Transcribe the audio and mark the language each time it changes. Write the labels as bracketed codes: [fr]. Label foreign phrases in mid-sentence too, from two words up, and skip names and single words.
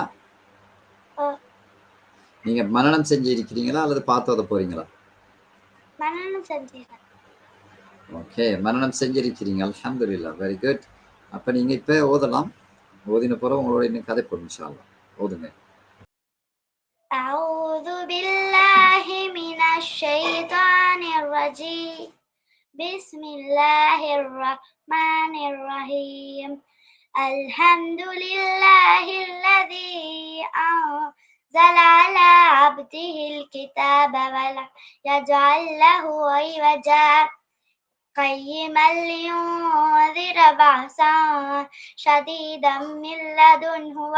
[ta] ஓ நீங்க மனனம் செஞ்சு இருக்கிறீங்களா அல்லது பார்த்து ஓத போறீங்களா? மனனம் செஞ்சேன். ஓகே மனனம் செஞ்சிருக்கிறீங்க. அல்ஹம்துலில்லாஹ் [en] very good. [ta] அப்ப நீங்க இப்ப ஓதலாம். ஓதின பிறகு உங்களோட இன்னும் கதை போடும் [ar] إن شاء الله. [ta] ஓதுங்க. [ar] أعوذ بالله من الشيطان الرجيم. بسم الله الرحمن الرحيم. الحمد لله الذي أنزل على عبده الكتاب ولم يجعل له عوجا قيما لينذر بأسا شديدا من لدنه